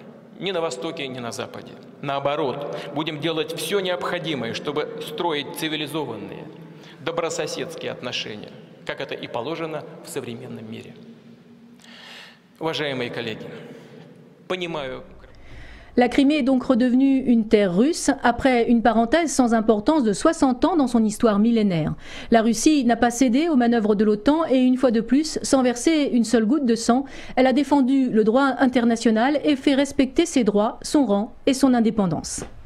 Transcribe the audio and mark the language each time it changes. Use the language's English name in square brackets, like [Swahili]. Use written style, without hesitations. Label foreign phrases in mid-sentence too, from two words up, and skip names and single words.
[Russian] Ни на Востоке, ни на Западе. Наоборот, будем делать все необходимое, чтобы строить цивилизованные, добрососедские отношения, как это и положено в современном мире. Уважаемые коллеги, понимаю... [French] La Crimée est donc redevenue une terre russe après une parenthèse sans importance de 60 ans dans son histoire millénaire. La Russie n'a pas cédé aux manœuvres de l'OTAN et une fois de plus, sans verser une seule goutte de sang, elle a défendu le droit international et fait respecter ses droits, son rang et son indépendance.